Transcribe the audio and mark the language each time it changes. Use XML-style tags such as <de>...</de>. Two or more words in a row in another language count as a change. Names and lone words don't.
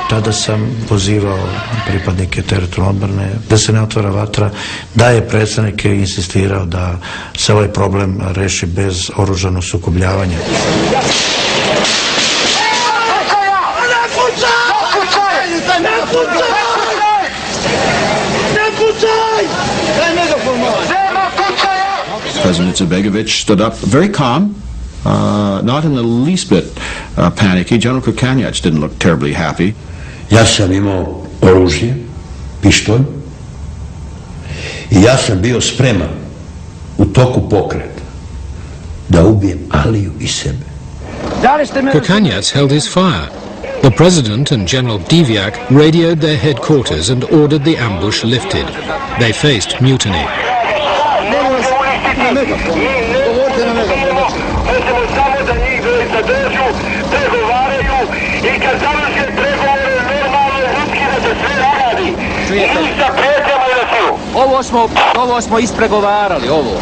<sr>tada sam pozivao pripadnike teritorijalne odbrane da se ne otvara vatra, da je predsjednik insistirao da se ovaj problem reši bez oružanog sukobljavanja.</sr> <en>President Izetbegović stood up very calm, not in the least bit panicky. General Kukanjac didn't look terribly happy.</en> <sr>Ja sam imao oružje, pištolj, i ja sam bio spreman u toku pokreta da ubijem Aliju i sebe.</sr> <en>Kukanjac held his fire. The president and General Divjak radioed their headquarters and ordered the ambush lifted. They faced mutiny.</en> <sr>Ovo smo ispregovarali, ovo.</sr>